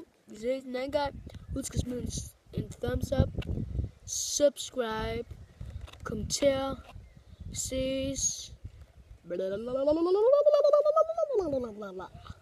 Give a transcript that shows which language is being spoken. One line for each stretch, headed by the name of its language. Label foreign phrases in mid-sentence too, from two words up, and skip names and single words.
Danish: Vi ses en anden gang. Husk at smide en
English: thumbs up,
Danish: subscribe, kommenter. Vi ses.